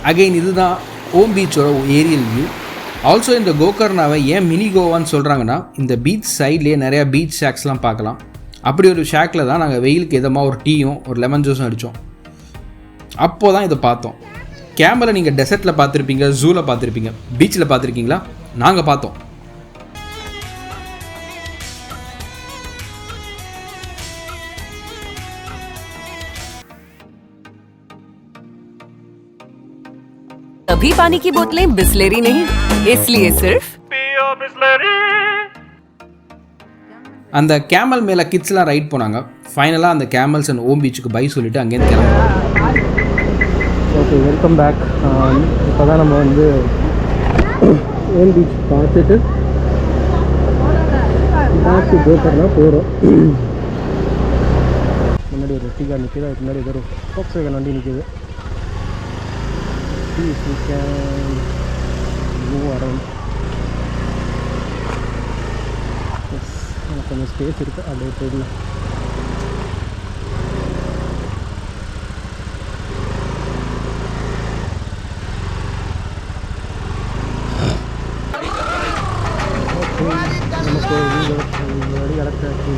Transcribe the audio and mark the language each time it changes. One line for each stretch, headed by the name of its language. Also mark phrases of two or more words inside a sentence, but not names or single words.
Tamil: அகெயின் இதுதான் ஓம் பீச்சோட
English: aerial view.
Tamil: ஆல்சோ இந்த கோகர்னாவை ஏன் மினி கோவான்னு சொல்கிறாங்கன்னா, இந்த பீச் சைட்லேயே நிறையா பீச் ஷேக்ஸ்லாம் பார்க்கலாம். அப்படி ஒரு ஷேக்கில் தான் நாங்கள் வெயிலுக்கு எதமாக ஒரு டீயும் ஒரு லெமன் ஜூஸும் அடித்தோம். அப்போது தான் இதை பார்த்தோம். கேமரா நீங்கள் டெசர்ட்டில் பார்த்துருப்பீங்க, ஜூவில் பார்த்துருப்பீங்க, பீச்சில் பார்த்துருக்கீங்களா? நாங்கள் பார்த்தோம்.
Hindi: अभी पानी की बोतलें बिस्लेरी नहीं, इसलिए सिर्फ पियो बिस्लेरी.
Tamil: அந்த கேமல் மேலே கிட்ஸ்லாம் ரைட் போனாங்க. ஃபைனலாக அந்த
English: camels and
Tamil: ஓம் பீச்சுக்கு பை சொல்லிவிட்டு அங்கேருந்து கிளம்புறோம்.
English: Okay, welcome back.
Tamil: இப்போ தான் நம்ம வந்து ஓம் பீச் பார்த்துட்டு
English: back to
Tamil: கோகர்னா போகிறோம். முன்னாடி ஒரு ரெட்டிகா நிற்கிது, அதுக்கு முன்னாடி ஏதோ ஒரு ஃபோக்ஸ் வேகன் வண்டி நிற்கிது.
English: We can move around.
Tamil: கொஞ்சம் ஸ்பேஸ் இருக்குது, அப்படியே போயிடலாம். நமக்கு வழி கிடச்சாச்சு.